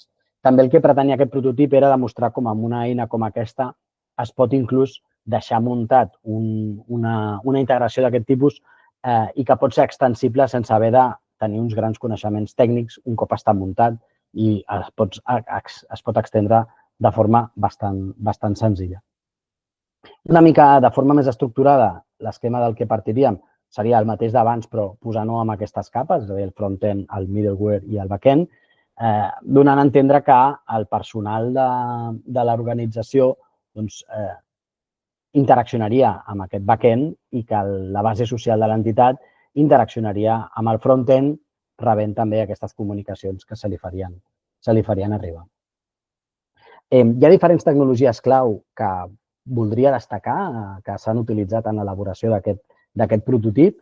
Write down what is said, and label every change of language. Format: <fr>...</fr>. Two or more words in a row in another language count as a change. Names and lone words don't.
<ca>També el que pretenia aquest prototip era demostrar com amb una eina com aquesta es pot inclús deixar muntat una integració d'aquest tipus i que pot ser extensible sense haver de tenir uns grans coneixements tècnics un cop està muntat i es pot extendre de forma bastant senzilla. Una mica de forma més estructurada, l'esquema del que partiríem seria el mateix d'abans, però posant-ho amb aquestes capes, és a dir, el front-end, el middleware i el back-end, donant a entendre que el personal de l'organització interaccionaria amb aquest back-end i que la base social de l'entitat interaccionaria amb el front-end rebent també aquestes comunicacions que se li farien arribar. Hi ha diferents tecnologies clau que voldria destacar que s'han utilitzat en l'elaboració d'aquest prototip.</ca>